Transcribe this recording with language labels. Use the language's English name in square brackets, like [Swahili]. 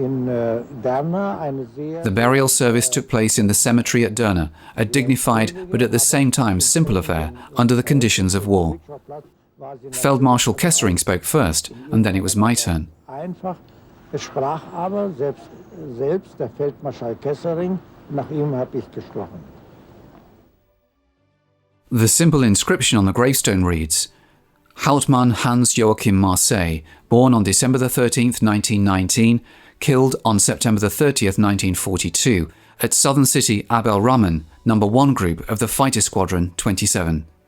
[English] The burial service took place in the cemetery at Derna, a dignified but at the same time simple affair under the conditions of war. Feldmarschall Kessering spoke first, and then it was my turn. [German] Es sprach aber selbst der Feldmarschall Kessering, nach ihm habe ich gesprochen. [English] The simple inscription on the gravestone reads, Hauptmann Hans-Joachim Marseille, born on December 13th, 1919, killed on September 30th, 1942, at southern city Abel Raman, No. 1 Group of the Fighter Squadron 27.